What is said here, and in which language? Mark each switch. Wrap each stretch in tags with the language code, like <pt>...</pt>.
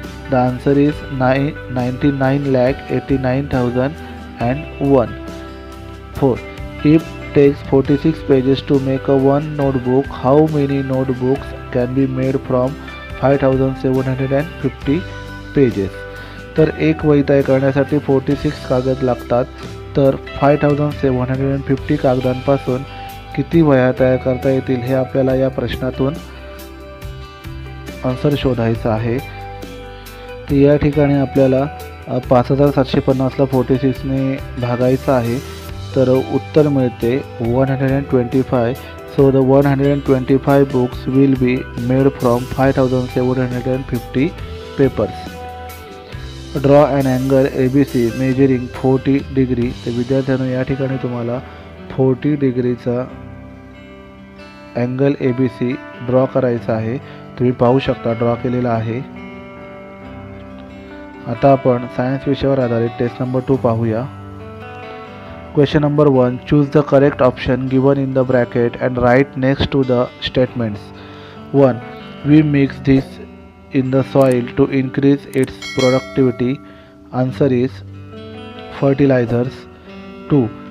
<en>The answer is 99,89,001. 4. If takes 46 pages to make a one notebook, how many notebooks can be made from 5750 pages?</en> <mr>तर एक वही तयार करण्यासाठी 46 कागद लागतात. तर 5750 कागदांपासून किती वह्या तयार करता येतील हे आपल्याला या प्रश्नातून आन्सर शोधायचा आहे. तर या ठिकाणी आपल्याला 5750ला 46ने भागायचं आहे. तर उत्तर मिळते</mr> <en>125. So the 125 books will be made from 5750 papers. Draw an angle ABC measuring 40 degree.</en> <mr>तर विद्यार्थ्यांनो या ठिकाणी तुम्हाला 40 डिग्रीचा अँगल ABC ड्रॉ करायचा आहे. तुम्ही पाहू शकता ड्रॉ केलेला आहे. आता आपण सायन्स विषयावर आधारित टेस्ट नंबर 2 पाहूया.</mr> <en>Question number 1. Choose the correct option given in the bracket and write next to the statements. 1. We mix this in the soil to increase its productivity. Answer is fertilizers. 2.</en>